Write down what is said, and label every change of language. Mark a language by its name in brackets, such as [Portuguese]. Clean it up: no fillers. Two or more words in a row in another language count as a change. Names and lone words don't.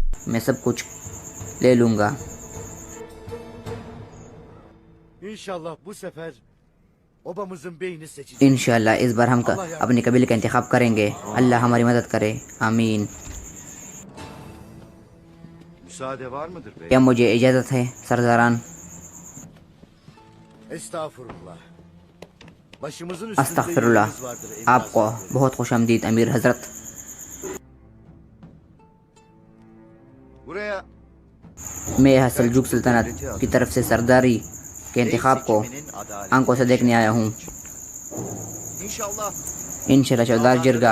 [Urdu] میں سب کچھ لے لوں گا. [Turkish] İnşallah bu sefer obamızın beyni seçecek. [Urdu] ان شاء اللہ اس بار ہم اپنے قبیلے کا انتخاب کریں گے۔ اللہ ہماری مدد کرے، آمین. [Turkish] Müsaade var mıdır bey? [Urdu] کیا مجھے اجازت ہے سرداران? [Turkish] Estağfurullah. Başımızın üstünde [Urdu] अस्तगफिरुल्लाह। [Turkish] yeriniz vardır. [Urdu] آپ کو بہت خوش آمدید امیر حضرت. [Turkish] Buraya [Urdu] میں یہاں سلجوق سلطنت کی طرف سے سرداری کے انتخاب کو آنکھوں سے دیکھنے آیا ہوں. [Turkish] İnşallah [Urdu] ان شاء اللہ چودھار جرگہ